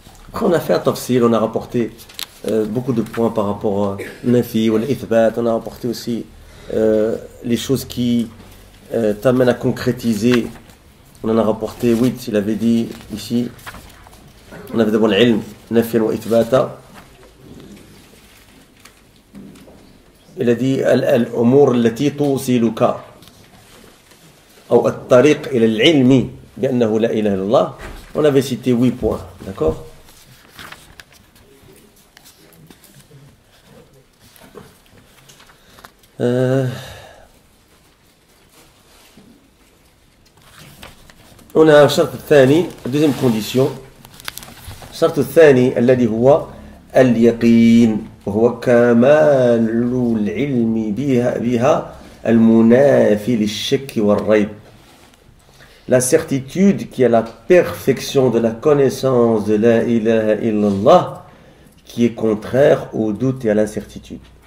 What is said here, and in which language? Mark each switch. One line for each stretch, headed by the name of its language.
French: Après on a fait un tafsil, on a rapporté beaucoup de points par rapport à nafi ou l'ithbat. On a rapporté aussi les choses qui t'amènent à concrétiser. On en a rapporté 8, il avait dit ici. On avait d'abord l'ilm, nafi ou ithbata. Il a dit
Arabic: al-umur allati tusiluka أو الطريق إلى العلم بأنه لا إله إلا الله.
French: On avait cité 8 points, d'accord? On a un
Arabic: شرط الثاني,
French: deuxième condition.
Arabic: الشرط الثاني الذي هو اليقين, وهو كمال العلم بها المنافي للشك والريب.
French: La certitude qui est la perfection de la connaissance de la ilaha illallah, qui est contraire au doute et à l'incertitude.